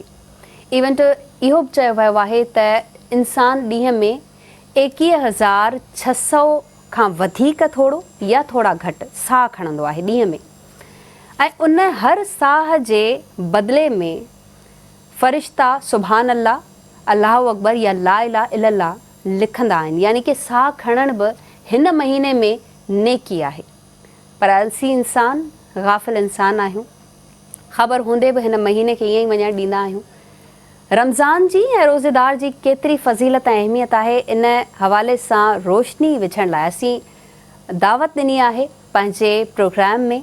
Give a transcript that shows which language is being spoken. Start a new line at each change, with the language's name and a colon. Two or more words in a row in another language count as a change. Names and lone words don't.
Sindhi: इवन त इहो बि चयो वियो आहे त इंसान ॾींहं में 21,600 खां वधीक थोरो या थोरा घटि साह खणंदो आहे ॾींहं में। ऐं उन हर साह जे बदिले में फ़रिश्ता
Arabic: سبحان الله، الله أكبر
Sindhi: या
Arabic: لا إله إلا الله
Sindhi: लिखंदा आहिनि। यानी कि साह खणण बि हिन महीने में नेकी आहे। पर असीं इंसान गाफ़िल इंसान आहियूं, ख़बर हूंदे बि हिन महीने खे ईअं ई वञणु ॾींदा आहियूं। रमज़ान जी ऐं रोज़ेदार जी केतिरी फ़ज़ीलत ऐं अहमियत आहे, इन हवाले सां रोशनी विझण लाइ असीं दावत ॾिनी आहे पंहिंजे प्रोग्राम में।